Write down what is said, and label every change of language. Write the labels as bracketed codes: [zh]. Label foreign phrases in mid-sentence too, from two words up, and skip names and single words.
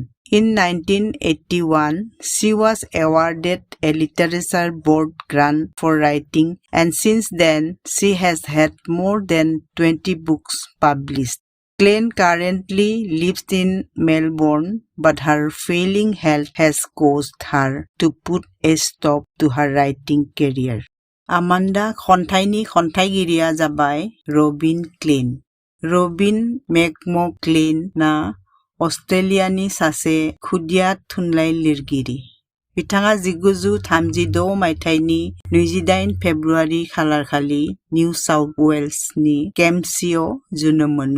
[en] In 1981, she was awarded a literature board grant for writing, and since then, she has had more than 20 books published. Klein currently lives in Melbourne, but her failing health has caused her to put a stop to her writing career. [brx] Amanda खन्थाइनि खन्थाइगिरिया जाबाय रबिन क्लेन. रबिन मेकमर्डो क्लेनआ अस्ट्रेलियानि सासे खुदिया थुनलाइ लिरगिरि. बिथाङा 1936 मायथाइनि 28 फेब्रुआरि खालारखालि निउ साउथ वेल्सनि केम्पसीआव जोनोम मोनो.